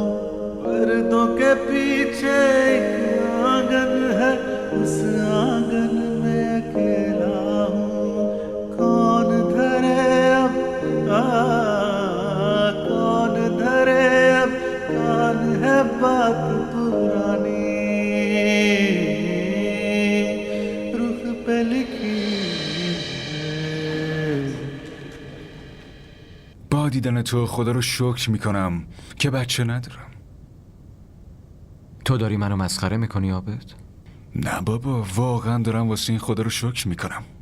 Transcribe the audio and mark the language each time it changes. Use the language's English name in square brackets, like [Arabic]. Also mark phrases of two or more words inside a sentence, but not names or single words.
[Hindi] पर्दों के पीछे एक आंगन है, उस आंगन में अकेला हूँ। कौन धरे अब कौन धरे अब कान है बात पुरानी, रुख पे लिखी [Persian] با دیدن تو خدا رو شکر میکنم که بچه ندارم. تو داری منو مسخره میکنی عابد؟ نه بابا، واقعا دارم واسه این خدا رو شکر میکنم.